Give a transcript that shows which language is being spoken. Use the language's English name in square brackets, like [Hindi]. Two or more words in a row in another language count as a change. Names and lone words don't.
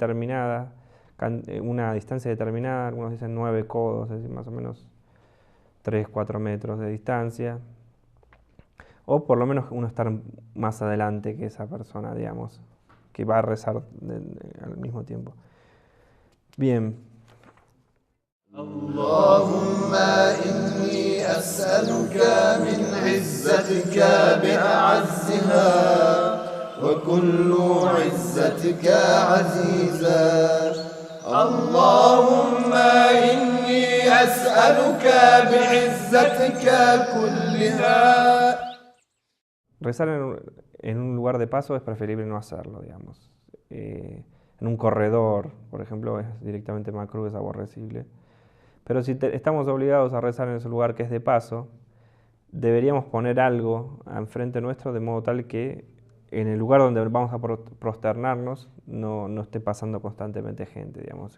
[Spanish] una distancia determinada, algunos dicen 9 codos, es decir, más o menos 3-4 metros de distancia, o por lo menos uno estar más adelante que esa persona, digamos, que va a rezar al mismo tiempo. Bien. [Arabic] اللهم إني أسألك من عزتك بأعزها وكل عزتك عزيزا اللهم إني أسألك بعزتك كلها. [Spanish] Rezar en un lugar de paso es preferible no hacerlo, digamos. En un corredor, por ejemplo, es directamente macruh, es aborrecible. Pero si estamos obligados a rezar en ese lugar que es de paso, deberíamos poner algo enfrente nuestro de modo tal que en el lugar donde vamos a prosternarnos no esté pasando constantemente gente, digamos.